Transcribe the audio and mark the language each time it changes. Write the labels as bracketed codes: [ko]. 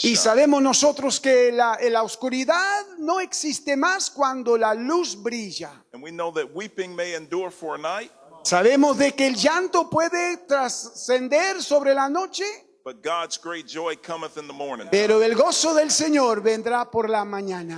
[es] Y [en] shine. [es] sabemos nosotros que la oscuridad no existe más cuando la luz brilla. [en] And we know that weeping may endure for a night, [es] Sabemos de que el llanto puede trascender sobre la noche, [en] but God's great joy cometh in the morning. [es] pero el gozo del Señor vendrá por la mañana.